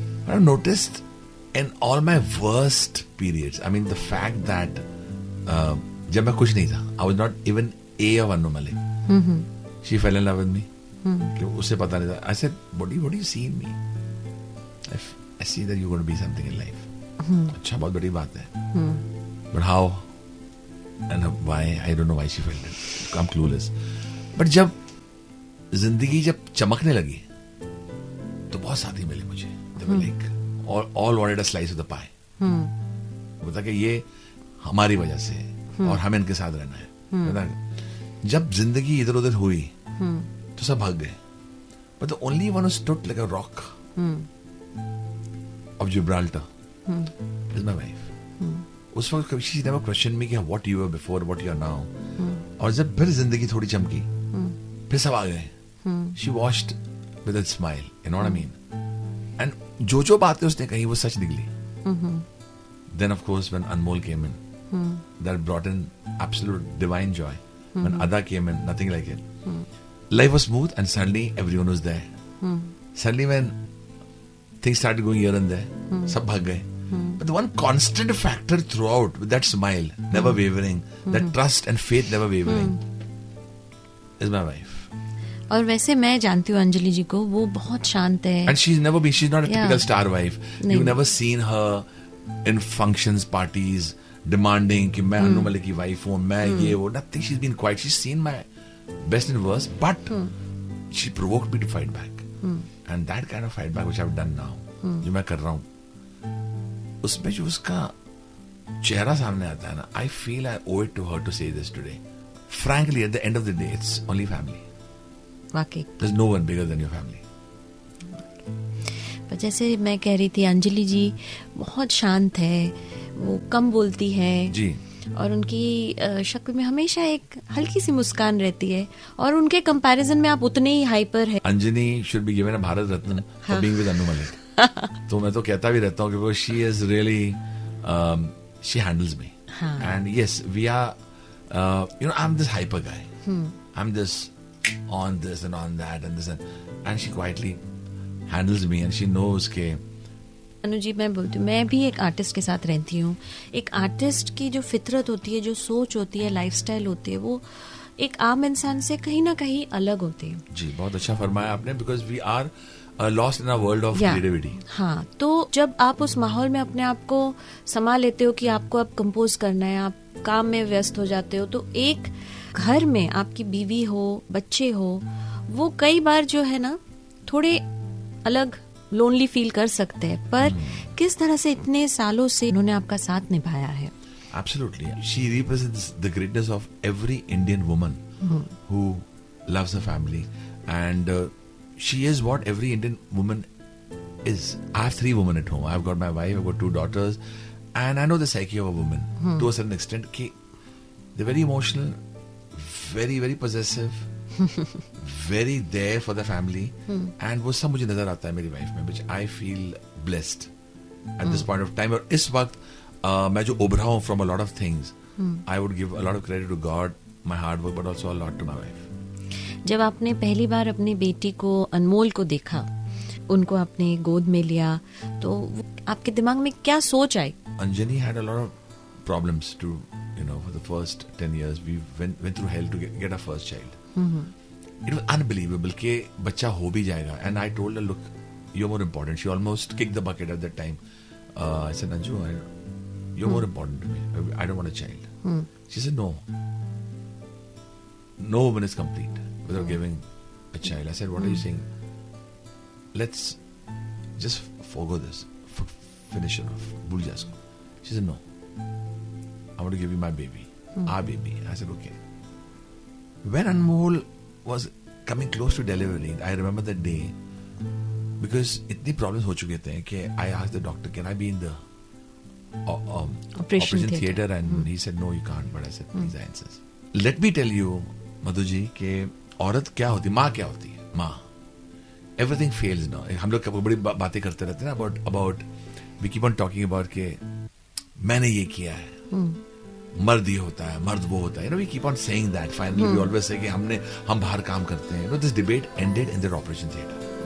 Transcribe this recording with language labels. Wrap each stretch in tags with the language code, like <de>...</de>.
<en>I noticed in all my worst periods, I mean the fact that</en> <hi>जब मैं कुछ नहीं था,</hi> <en>I was not even a of Anu Malik, she fell in love with me,</en> <hi>कि उसे पता नहीं था।</hi> <en>I said, what do you see in me? I see that you going to be something in life.</en> <hi>अच्छा, बहुत बड़ी बात है,</hi> <en>But how and why, I don't know why she felt it. I'm clueless.</en> <hi>But जब जिंदगी जब चमकने लगी, तो बहुत साथी मिले मुझे।</hi> <en>They were like all wanted a slice of the pie.</en> <hi>बता कि ये हमारी वजह से और हमें इनके साथ रहना है। बता जब जिंदगी इधर उधर हुई, तो सब भाग गए।</hi> <en>But the only one who stood like a rock of Gibraltar is my wife.</en> <hi>उस वक्त कभी</hi> <en>she never questioned me कि what you were before, what you are now.</en> <hi>और जब फिर जिंदगी थोड़ी चमकी, फिर सब आ गए।</hi> <en>She washed with a smile, you know what I mean?</en> <hi>And जो बातें उसने कही वो सच निकली।</hi> <en>Then of course when Anmol came in, that brought in absolute divine joy. When Ada came in, nothing like it. Life was smooth and suddenly everyone was there. Suddenly when things started going here and there,</en> <hi>सब भाग गए।</hi> <en>But the one constant factor throughout, with that smile, never wavering, that trust and faith never wavering, is my wife.</en> <hi>और वैसे मैं जानती हूँ अंजलि जी को, वो बहुत शांत है।</hi> <en>And she's not a typical star wife. You've never seen her in functions, parties, demanding</en> <hi>कि मैं अनु मलिक की वाइफ हूँ, मैं ये वो,</hi> <en>nothing. She's been quiet. She's seen my best and worst, but she provoked me to fight back. And that kind of fight back which I've done now,</en> <hi>जो मैं कर रहा हूँ, उसमें जो उसका चेहरा सामने आता है ना,</hi> <en>I feel I owe it to her to say this today. Frankly, at the end of the day, it's only family.</en> <hi>वाकई</hi> <en>There's no one bigger than your family.</en> <hi>पर जैसे मैं कह रही थी, अंजलि जी बहुत शांत है, वो कम बोलती है जी, और उनकी शक्ल में हमेशा एक हल्की सी मुस्कान रहती है, और उनके कंपैरिजन में आप उतने ही हाइपर है।</hi> <en>Anjani should be given a Bharat Ratna for being with Anu Malik.</en> <hi>तो मैं तो कहता भी रहता हूँ कि वो</hi> <en>she is really she handles me. And yes, we are I'm this hyper guy. I'm this on this and on that and this and she quietly handles me and she knows के</en> <hi>अनु जी, मैं बोलती हूँ, मैं भी एक artist के साथ रहती हूँ. एक आर्टिस्ट की जो फितरत होती है, जो सोच होती है, लाइफस्टाइल होती है, वो एक आम इंसान से कहीं ना कहीं अलग होती है. जी, बहुत अच्छा फरमाया आपने,</hi> <en>Because we are lost in a world of creativity.</en> <hi>हाँ, तो जब आप उस माहौल में अपने आप को संभाल लेते हो कि आपको अब कंपोज करना है, आप काम में व्यस्त हो जाते हो, तो एक घर में आपकी बीवी हो, बच्चे हो, वो कई बार जो है ना थोड़े अलग लोनली फील कर सकते हैं. पर किस तरह से इतने सालों से उन्होंने आपका साथ निभाया है.</hi> <en>Absolutely. She represents the greatness of every Indian woman who loves her family. And she is what every Indian woman is. I have 3 women at home. I've got my wife, I've got 2 daughters. And I know the psyche of a woman to a certain extent. They're very emotional, very, very possessive, very there for the family. And</en> <hi>वो सब मुझे नजर आता है मेरी wife में,</hi> <en>which I feel blessed at this point of time.</en> <hi>और इस वक्त मैं जो उभरा हूँ</hi> <en>from a lot of things, I would give a lot of credit to God, my hard work, but also a lot to my wife.</en> <hi>जब आपने पहली बार अपनी बेटी को, अनमोल को देखा, उनको आपने गोद में लिया, तो आपके दिमाग में क्या सोच आई?</hi> <en>Anjani had a lot of problems to, for the first 10 years, we went through hell to get our first child. It was unbelievable</en> <hi>कि बच्चा हो भी जाएगा.</hi> <en>And I told her, look, you're more important. She almost kicked the bucket at that time. I said, Anju, you're more important to me. I don't want a child. She said, no. No woman is complete without giving a child. I said, what are you saying? Let's just forgo this. Finish it off.</en> <hi>Bhul ja isko.</hi> <en>She said, no. I want to give you my baby. Our baby. I said, okay. When Anmol was coming close to delivery, I remember that day, because</en> <hi>इतनी problems हो चुके थे कि</hi> <en>I asked the doctor, can I be in the operation theater? And he said, no, you can't. But I said, please, I insist. Let me tell you,</en> <hi>Madhu ji, कि औरत क्या होती है, माँ क्या होती है, माँ.</hi> <en>Everything fails now.</en> <hi>हम लोग कभी बड़ी बातें करते रहते हैं ना</hi> <en>about we keep on talking about</en> <hi>कि मैंने ये किया है, मर्द ये होता है, मर्द वो होता है.</hi> <en>We keep on saying that. Finally, we always say</en> <hi>कि हम बाहर काम करते हैं.</hi> <en>This debate ended in the operation theater.</en>